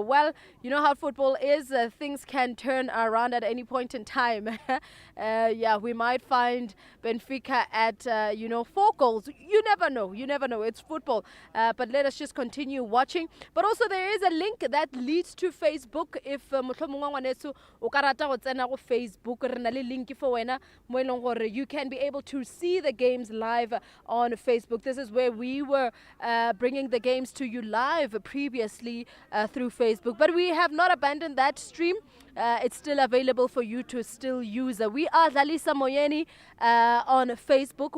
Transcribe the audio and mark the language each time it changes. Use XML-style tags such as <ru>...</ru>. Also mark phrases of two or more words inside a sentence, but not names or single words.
<en>Well, you know how football is. Things can turn around at any point in time. Yeah, we might find BENFICA at, 4 goals. You never know. You never know. It's football. But let us just continue watching. But also there is a link that leads to Facebook.</en> <nso>If mohlomongwa o ka rata go tsena go Facebook, re na le</nso> <en>link for</en> <nso>wena mo eleng gore</nso> <en>you can be able to see the games live on Facebook. This is where we were bringing the games to you live previously through Facebook, but we have not abandoned that stream. It's still available for you to still use. We are Dlalisa Moyeni on Facebook.</en>